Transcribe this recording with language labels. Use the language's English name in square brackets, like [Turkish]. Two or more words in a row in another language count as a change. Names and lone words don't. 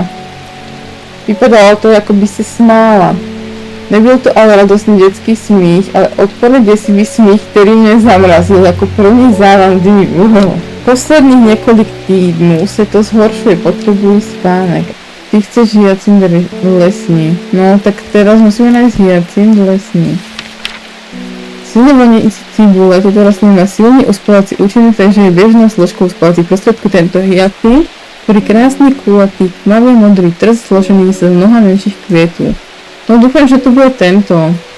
[Czech] Vypadalo to, jako by se smála. Nebyl to ale radostný dětský smích, ale odporný děsivý smích, který mě zamrazil jako první závan dýmu. Posledních několik týdnů se to zhoršuje, potřebuji spánek. Ty chceš hyacint lesní. [Slovak] No tak teraz musíme nájsť hyacint lesní. Silne vonící cibule, toto rastlina má silný uspávací účinok, takže je bežnou složkou uspávacích prostriedkov. Tento hyacint, ktorý krásny, kulatý, tmavý modrý trst zložený z mnoha menších kvietov. No dúfam, že to bude tento.